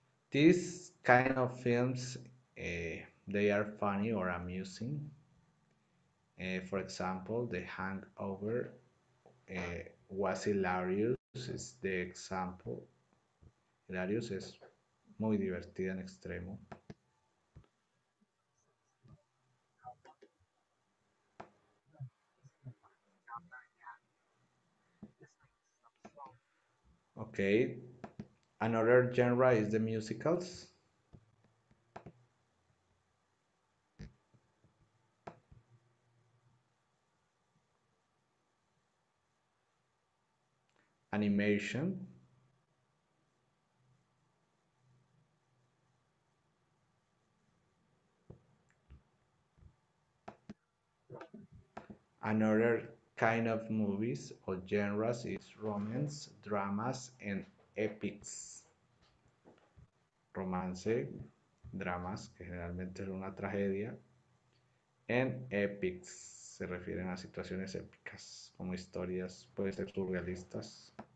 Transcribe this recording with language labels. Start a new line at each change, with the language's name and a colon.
English: These kind of films, they are funny or amusing. For example, The Hangover was hilarious, is the example.
Spanish: Hilarious es muy divertida en extremo.
English: Okay, another genre is the musicals. Animation. Another kind of movies or genres is romance, dramas, and epics.
Spanish: Romance, dramas, que generalmente es una tragedia,
English: and epics
Spanish: se refieren a situaciones épicas, como historias, pueden ser surrealistas.